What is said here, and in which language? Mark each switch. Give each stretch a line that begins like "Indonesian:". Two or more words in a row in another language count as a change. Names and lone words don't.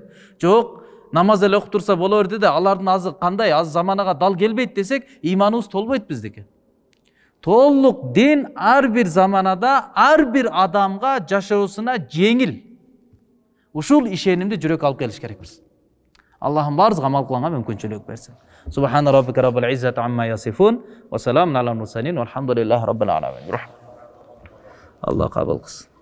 Kyrgyz: Жок, намаз эле окуп турса боло берди да, алардын азы кандай, аз заманага дал келбейт десек, иманыбыз толбойт биздики. Толук дин ар бир заманада, ар бир адамга жашоосуна жеңил. Ушул ишенимди жүрөк алып келиш керекпиз. Аллахым барыбызга амал кылганга мүмкүнчүлүк берсин.
Arabic: سبحان ربك رب العزة عما يصفون وسلام على المرسلين والحمد لله رب العالمين.
Kyrgyz: Алла кабыл кылсын.